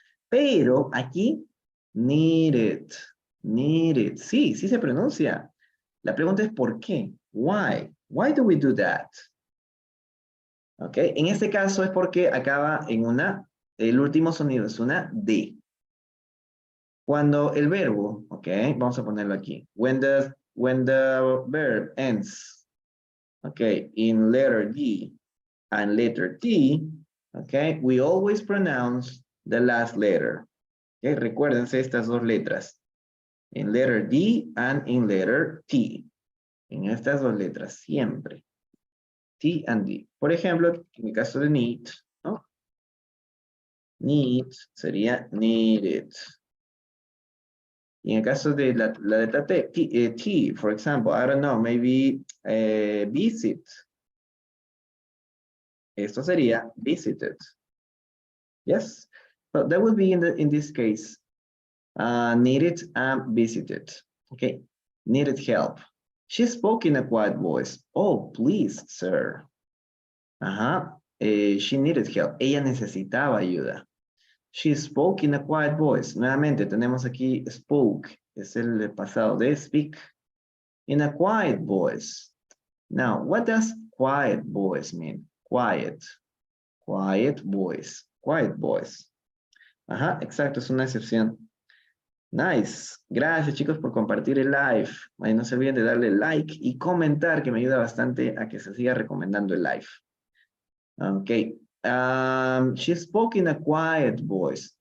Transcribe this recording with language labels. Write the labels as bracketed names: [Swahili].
[Spanish] Pero aquí, needed. Sí se pronuncia. La pregunta es ¿por qué? [English] Why? Why do we do that? [Spanish] Ok, en este caso es porque acaba en el último sonido es una D. Cuando el verbo, ok, vamos a ponerlo aquí. [English] When the verb ends, ok, in letter D and letter T, ok, we always pronounce the last letter. Okay, [Spanish] recuérdense estas dos letras. [English] In letter D and in letter T. [Spanish] En estas dos letras, siempre. T and D. Por ejemplo, en el caso de need, ¿no? Need sería needed. Y en el caso de la letra T, [English] for example, I don't know, maybe visit. [Spanish] Esto sería visited. [English] Yes, but that would be in this case, needed and visited. Okay, needed help. She spoke in a quiet voice. Oh, please, sir. Ajá. She needed help. [Spanish] Ella necesitaba ayuda. [English] She spoke in a quiet voice. [Spanish] Nuevamente tenemos aquí spoke. Es el pasado de speak. [English] In a quiet voice. Now, what does quiet voice mean? Quiet. Quiet voice. Quiet voice. [Spanish] Ajá, exacto, es una excepción. Nice. Gracias, chicos, por compartir el live. Ahí no se olviden de darle like y comentar, que me ayuda bastante a que se siga recomendando el live. Ok. [English] She spoke in a quiet voice.